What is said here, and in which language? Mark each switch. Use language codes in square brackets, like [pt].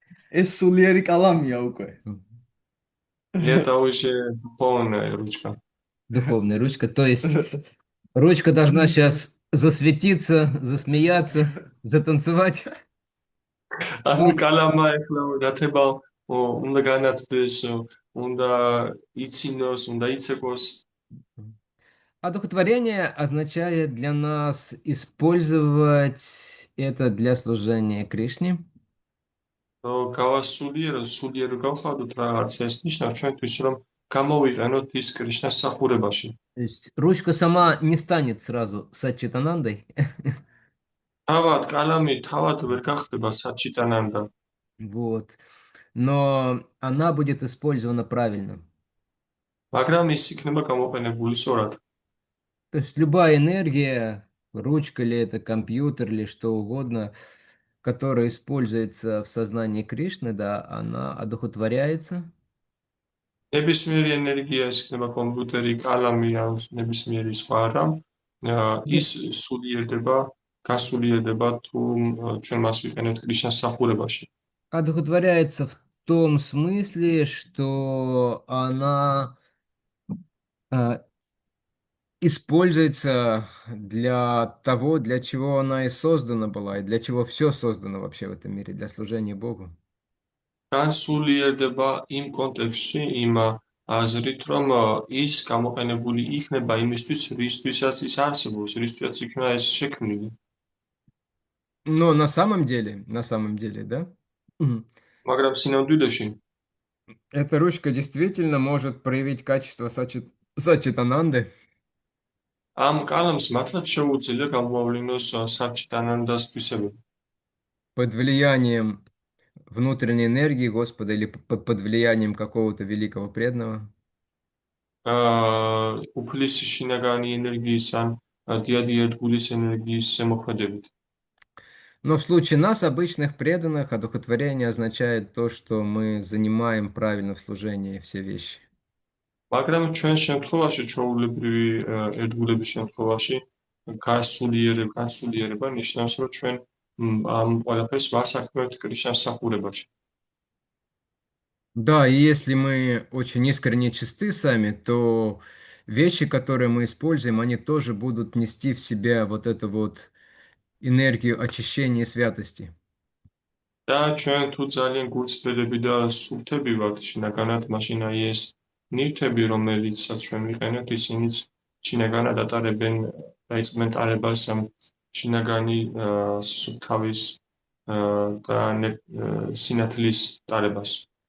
[ka] ეს სულიერი კალამია უკვე. [ru] Это уже полная ручка. Духовная ручка. То есть ручка должна сейчас засветиться, засмеяться, затанцевать. [ka] ანუ კალამა ეხლა რათება უნდა განათდეს, უნდა იცინოს, უნდა იცეკოს. [ru] Одухотворение означает для нас использовать это для служения Кришне. [ka] გავასულიერო, სულიერო გავხადოთ რაღაც, ეს ნიშნავს ჩვენთვის, რომ გამოვიყენოთ ის კრიშნას სახურებაში. [ru] То есть ручка сама не станет сразу сачитанандой. [ka] თავად კალამი თავად ვერ გახდება საჩიტანანდა. [ru] Вот. Но она будет использована правильно. [ka] მაგრამ ის იქნება გამოყენებული სწორად. [ru] То есть любая энергия, ручка ли это, компьютер или что угодно, которая используется в сознании Кришны, да, она одухотворяется. [ka] ნებისმიერი ენერგია ის იქნება კომპიუტერი, კალამი ან ნებისმიერი სხვა რამ, ის სულიერდება, გასულიერდება თუ ჩვენ მას ვიყენებთ კრიშნას სახურებაში. [ru] Одухотворяется в том смысле, что она используется для того, для чего она и создана была, и для чего все создано вообще в этом мире, для служения Богу. [ka] განსულიერდება იმ კონტექსტში, იმ აზრით, რომ ის გამოყენებული იქნება იმისთვის, რისთვისაც ის არსებობს, რისთვისაც იქნება ეს შექმნილი. [ru] Но на самом деле, да, [ka] მაგრამ სინამდვილეში [ru] эта ручка действительно может проявить качество сачитананды. [ka] ამ კალამს მართლაც შეუძლია გამოავლინოს საჩიტანანდას თვისებები. [ru] Под влиянием внутренней энергии Господа или под влиянием какого-то великого преданного. [ka] უფლის შინაგანი ენერგიის ან დიადი ერთგულის ენერგიის ზემოქმედებით. [ru] Но в случае нас, обычных преданных, одухотворение означает то, что мы занимаем правильно в служении все вещи. [ka] მაგრამ ჩვენ შემთხვევაში, ჩვეულებრივი ერთგულების შემთხვევაში, განსულიერება ნიშნავს, რომ ჩვენ ამ ყველაფერს ვასაქმებთ კრიშნას სახურებაში. [ru] Да, и если мы очень искренне чисты сами, то вещи, которые мы используем, они тоже будут нести в себе вот эту вот энергию очищения и святости. [ka] და ჩვენ თუ ძალიან გულწრფელები და სუფთები ვართ შინაგანად, მაშინ აი ეს ნივთები, რომელიცაც ჩვენ ვიყენებთ, ისინიც შინაგანად ატარებენ, დაიწყებენ ტარებას შინაგანი სუფთავის და სინათლის ტარებას.